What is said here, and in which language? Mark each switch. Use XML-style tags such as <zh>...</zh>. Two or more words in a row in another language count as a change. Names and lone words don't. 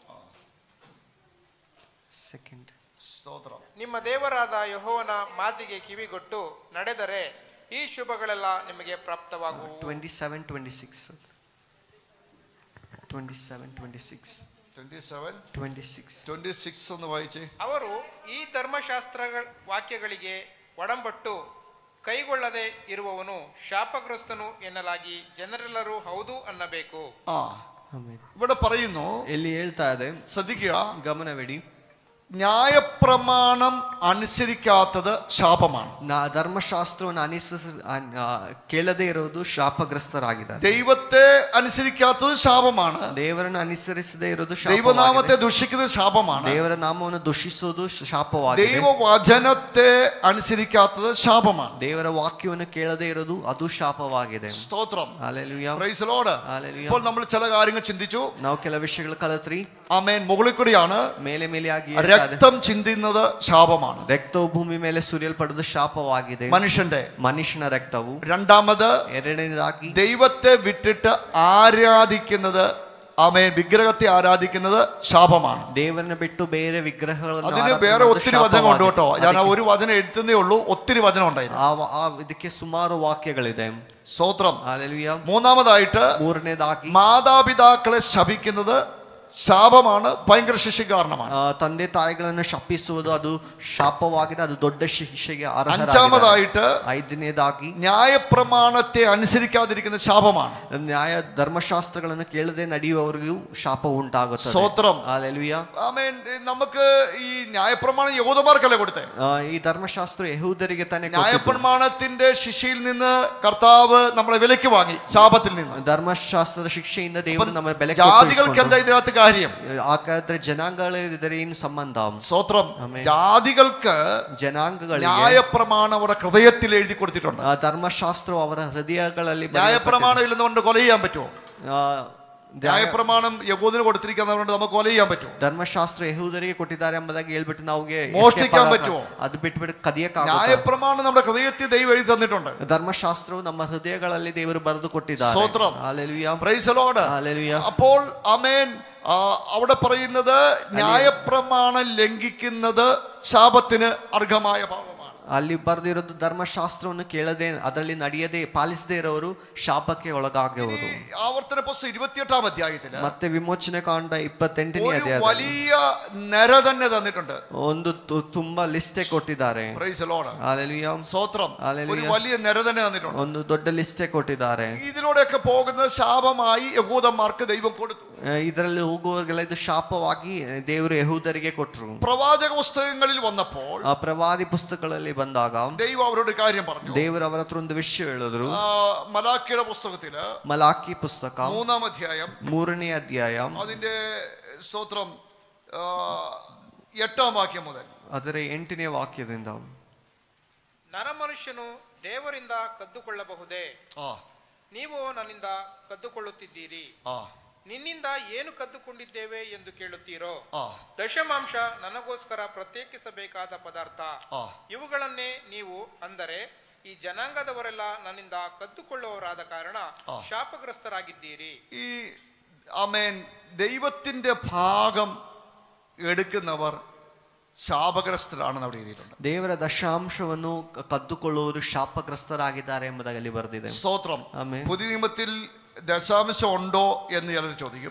<ml>സ്തോത്രം.</ml> <kn>ನಿಮ್ಮ ದೇವರಾದ ಯೆಹೋವನ ಮಾತಿಗೆ ಕಿವಿಗೊಟ್ಟು ನಡೆದರೆ ಈ ಶುಭಗಳೆಲ್ಲ ನಿಮಗೆ ಪ್ರಾಪ್ತವಾಗುವು.</kn> <ml>27-26 ഒന്ന് വായിച്ചേ.</ml> <kn>ಅವರು ಈ ಧರ್ಮಶಾಸ್ತ್ರ ವಾಕ್ಯಗಳಿಗೆ ಒಡಂಬಟ್ಟು ಕೈಗೊಳ್ಳದೆ ಇರುವವನು ಶಾಪಗ್ರಸ್ತನು ಎನ್ನಲಾಗಿ ಜನರೆಲ್ಲರೂ ಹೌದು ಅನ್ನಬೇಕು.</kn> <ml>ഇവിടെ പറയുന്നു,</ml> <kn>ಎಲ್ಲಿ ಹೇಳ್ತಾ ಇದೆ</kn> <ml>ശ്രദ്ധിക്കുക,</ml> <kn>ಗಮನವಿಡಿ.</kn> <ml>ന്യായപ്രമാണം അനുസരിക്കാത്തത് ശാപമാണ്.</ml> <kn>ಧರ್ಮಶಾಸ್ತ್ರವನ್ನು ಕೇಳದೇ ಇರುವುದು ಶಾಪಗ್ರಸ್ತರಾಗಿದ್ದಾರೆ.</kn> <ml>ദൈവത്തെ അനുസരിക്കാത്തത് ശാപമാണ്.</ml> <kn>ದೇವರನ್ನು ಅನುಸರಿಸದೇ ಇರುವುದು</kn> <ml>ദൈവനാമത്തെ ദുഷിക്കുന്നത് ശാപമാണ്.</ml> <kn>ದೇವರ ನಾಮವನ್ನು ದೂಷಿಸುವುದು ಶಾಪವಾಗಿದೆ.</kn> <ml>ദൈവവചനത്തെ അനുസരിക്കാത്തത് ശാപമാണ്.</ml> <kn>ದೇವರ ವಾಕ್ಯವನ್ನು ಕೇಳದೇ ಇರೋದು ಅದು ಶಾಪವಾಗಿದೆ.</kn> <ml>സ്തോത്രം. ഹല്ലേലൂയ.</ml> <en>Praise the Lord.</en> <ml>ഹല്ലേലൂയ. ഇപ്പോൾ നമ്മൾ ചില കാര്യങ്ങൾ ചിന്തിച്ചു.</ml> <kn>ನಾವು ಕೆಲ ವಿಷಯಗಳು ಕಲಿತ್ರಿ.</kn> <ml>ആമേൻ. മുകളിൽ കൂടിയാണ്</ml> <kn>ಮೇಲೆ ಮೇಲೆ ಆಗಿ</kn> <ml>രക്തം ചിന്തുന്നത് ശാപമാണ്.</ml> <kn>ರಕ್ತವು ಭೂಮಿ ಮೇಲೆ ಸುರಿಯಲ್ಪಡುವುದು ಶಾಪವಾಗಿದೆ. ಮನುಷ್ಯನ ರಕ್ತವು.</kn> <ml>രണ്ടാമത്</ml> <kn>ಎರಡನೇದಾಗಿ</kn> <ml>ദൈവത്തെ വിട്ടിട്ട് ആരാധിക്കുന്നത് ആമേൻ വിഗ്രഹത്തെ ആരാധിക്കുന്നത് ശാപമാണ്.</ml> <kn>ದೇವರನ್ನ ಬಿಟ್ಟು ಬೇರೆ ವಿಗ್ರಹಗಳನ್ನು</kn> <ml>അതിന്</ml> <kn>ಆರಾಧನೆ</kn> <ml>വേറെ</ml> <kn>ಮಾಡೋದು</kn> <ml>ഒത്തിരി വചനമുണ്ട് കേട്ടോ. ഞാൻ ആ</ml> <kn>ಶಾಪವಾಗಿದೆ.</kn> <ml>ഒരു വചനം എഴുതുന്നേ ഉള്ളൂ, ഒത്തിരി വചനം ഉണ്ടായിരുന്നു.</ml> <kn>ಇದಕ್ಕೆ ಸುಮಾರು ವಾಕ್ಯಗಳಿದೆ.</kn> <ml>സ്തോത്രം. ഹല്ലേലൂയ. മൂന്നാമതായിട്ട്</ml> <kn>ಮೂರನೇದಾಗಿ</kn> <ml>മാതാപിതാക്കളെ ശപിക്കുന്നത് ശാപമാണ്, ഭയങ്കര ശിക്ഷ കാരണമാണ്.</ml> <kn>ತಂದೆ ತಾಯಿಗಳನ್ನು ಶಪಿಸುವುದು ಅದು ಶಾಪವಾಗಿದೆ, ಅದು ದೊಡ್ಡ ಶಿಕ್ಷೆಗೆ ಅರ್ಹರಾಗಿದ್ದಾರೆ.</kn> <ml>അഞ്ചാമതായിട്ട്</ml> <kn>ಐದನೇದಾಗಿ</kn> <ml>ന്യായപ്രമാണത്തെ അനുസരിക്കാതിരിക്കുന്ന ശാപമാണ്.</ml> <kn>ನ್ಯಾಯ ಧರ್ಮಶಾಸ್ತ್ರಗಳನ್ನು ಕೇಳದೆ ನಡೆಯುವವರಿಗೂ ಶಾಪ ಉಂಟಾಗುತ್ತದೆ.</kn> <ml>സ്തോത്രം.</ml> <kn>ಹಲ್ಲೆಲೂಯ.</kn> <ml>ആമേൻ. നമുക്ക് ഈ ന്യായപ്രമാണം യഹൂദന്മാർക്കല്ലേ കൊടുത്തേ?</ml> <kn>ಈ ಧರ್ಮಶಾಸ್ತ್ರ ಯಹೂದರಿಗೆ ತಾನೇ ಕೊಟ್ಟಿದ್ದು.</kn> <ml>ന്യായപ്രമാണത്തിന്റെ ശിക്ഷയിൽ നിന്ന് കർത്താവ് നമ്മളെ വിലക്ക് വാങ്ങി, ശാപത്തിൽ നിന്ന്.</ml> <kn>ಧರ್ಮಶಾಸ್ತ್ರದ ಶಿಕ್ಷೆಯಿಂದ ದೇವರು ನಮ್ಮ ಬೆಲೆ</kn> <ml>ജാതികൾക്ക് എന്താ ഇതിനകത്ത് കാര്യം?</ml> <kn>ಹಾಗಾದ್ರೆ ಜನಾಂಗಗಳ ಇದರ ಏನು ಸಂಬಂಧ?</kn> <ml>സ്തോത്രം. ആമേൻ. ജാതികൾക്ക്</ml> <kn>ಜನಾಂಗಗಳಿಗೆ</kn> <ml>ന്യായപ്രമാണം അവരുടെ ഹൃദയത്തിൽ എഴുതി കൊടുത്തിട്ടുണ്ട്.</ml> <kn>ಧರ್ಮಶಾಸ್ತ್ರವು ಅವರ ಹೃದಯಗಳಲ್ಲಿ</kn> <ml>ന്യായപ്രമാണം ഇല്ലെന്നുകൊണ്ട് കൊല ചെയ്യാൻ പറ്റുമോ? ಆ, ന്യായപ്രമാണം യഹൂദന് കൊടുത്തിരിക്കുന്നതുകൊണ്ട് നമുക്ക് കൊല ചെയ്യാൻ പറ്റുമോ?</ml> <kn>ಧರ್ಮಶಾಸ್ತ್ರ ಯಹೂದರಿಗೆ ಕೊಟ್ಟಿದ್ದಾರೆ ಎಂಬುದಾಗಿ ಹೇಳ್ಬಿಟ್ಟು ನಾವುಗೆ</kn> <ml>മോഷ്ടിക്കാൻ പറ്റുമോ?</ml> <kn>ಅದು ಬಿಟ್ಬಿಟ್ಟು ಕದಿಯಕ್ಕಾಗ.</kn> <ml>ന്യായപ്രമാണം നമ്മുടെ ഹൃദയത്തിൽ ദൈവം എഴുതി തന്നിട്ടുണ്ട്.</ml> <kn>ಧರ್ಮಶಾಸ್ತ್ರವು ನಮ್ಮ ಹೃದಯಗಳಲ್ಲಿ ದೇವರು ಬರೆದು ಕೊಟ್ಟಿದ್ದಾರೆ.</kn> <ml>സ്തോത്രം. ഹല്ലേലൂയ.</ml> <en>Praise the Lord.</en> <ml>ഹല്ലേലൂയ. അപ്പോൾ ആമേൻ. അവിടെ പറയുന്നത് ന്യായപ്രമാണം ലംഘിക്കുന്നത് ശാപത്തിന് അർഹമായ പാപമാണ്.</ml> <kn>ಅಲ್ಲಿ ಬರೆದಿರೋದು ಧರ್ಮಶಾಸ್ತ್ರವನ್ನು ಕೇಳದೆ ಅದರಲ್ಲಿ ನಡೆಯದೆ ಪಾಲಿಸದೇ ಇರೋರು ಶಾಪಕ್ಕೆ ಒಳಗಾಗುವರು.</kn> <ml>ആവർത്തന പുസ്തകം 28 അധ്യായത്തിൽ</ml> <kn>ಮತ್ತೆ ವಿಮೋಚನೆ ಕಾಂಡ 28ನೇ</kn> <ml>ഒരു</ml> <kn>ಅಧ್ಯಾಯದಲ್ಲಿ</kn> <ml>വലിയ നര തന്നെ തന്നിട്ടുണ്ട്.</ml> <kn>ಒಂದು ತುಂಬಾ ಲಿಸ್ಟೇ ಕೊಟ್ಟಿದ್ದಾರೆ.</kn> <en>Praise the Lord.</en> <kn>ಹಲ್ಲೆಲೂಯ.</kn> <ml>സ്തോത്രം. ഹല്ലേലൂയ. ഒരു വലിയ നര തന്നെ തന്നിട്ടുണ്ട്.</ml> <kn>ಒಂದು ದೊಡ್ಡ ಲಿಸ್ಟೇ ಕೊಟ್ಟಿದ್ದಾರೆ.</kn> <ml>ഇതിലൂടെയൊക്കെ പോകുന്ന ശാപമായി യഹൂദന്മാർക്ക് ദൈവം കൊടുത്തു.</ml> <kn>ಇದರಲ್ಲಿ ಹೋಗುವವರಿಗೆಲ್ಲ ಇದು ಶಾಪವಾಗಿ ದೇವರು ಯಹೂದರಿಗೆ ಕೊಟ್ಟರು.</kn> <ml>പ്രവാചക പുസ്തകങ്ങളിൽ വന്നപ്പോൾ</ml> <kn>ಆ ಪ್ರವಾದಿ ಪುಸ್ತಕಗಳಲ್ಲಿ ಬಂದಾಗ</kn> <ml>ദൈവം അവരോട് കാര്യം പറഞ്ഞു.</ml> <kn>ದೇವರು ಅವರ ಹತ್ರ ಒಂದು ವಿಷಯ ಹೇಳಿದ್ರು.</kn> <ml>മലാക്കിയുടെ പുസ്തകത്തില്</ml> <kn>ಮಲಾಕಿ ಪುಸ್ತಕ</kn> <ml>3-ാം അധ്യായം</ml> <kn>3ನೇ ಅಧ್ಯಾಯ</kn> <ml>അതിന്റെ സ്തോത്രം 8-ാം വാക്യം മുതൽ</ml> <kn>ಅದರ 8ನೇ ವಾಕ್ಯದಿಂದ ನರಮನುಷ್ಯನು ದೇವರಿಂದ ಕದ್ದುಕೊಳ್ಳಬಹುದೇ? ആ ನೀವು ನನ್ನಿಂದ ಕದ್ದುಕೊಳ್ಳುತ್ತಿದ್ದೀರಿ. ആ ನಿನ್ನಿಂದ ಏನು ಕದ್ದುಕೊಂಡಿದ್ದೇವೆ ಎಂದು ಕೇಳುತ್ತೀರೋ? ആ ದಶಮಾಂಶ ನನಗೋಸ್ಕರ ಪ್ರತ್ಯೇಕಿಸಬೇಕಾದ ಪದಾರ್ಥ ആ ಇವುಗಳನ್ನೇ ನೀವು ಅಂದರೆ ಈ ಜನಾಂಗದವರೆಲ್ಲ ನನ್ನಿಂದ ಕದ್ದುಕೊಳ್ಳುವವರಾದ ಕಾರಣ ಶಾಪಗ್ರಸ್ತರಾಗಿದ್ದೀರಿ.</kn> <ml>ഈ ആമേൻ ദൈവത്തിന്റെ ഭാഗം എടുക്കുന്നവർ ശാപഗ്രസ്തരാണെന്ന് അവിടെ എഴുതിയിട്ടുണ്ട്.</ml> <kn>ದೇವರ ದಶಾಂಶವನ್ನು ಕದ್ದುಕೊಳ್ಳುವವರು ಶಾಪಗ್ರಸ್ತರಾಗಿದ್ದಾರೆ ಎಂಬುದಾಗಿ ಅಲ್ಲಿ ಬರೆದಿದೆ.</kn> <ml>സ്തോത്രം.</ml> <kn>ಆಮೆನ್.</kn> <ml>പുതിയ നിയമത്തിൽ ദശാംശം ഉണ്ടോ എന്ന് ചിലർ ചോദിക്കും.</ml>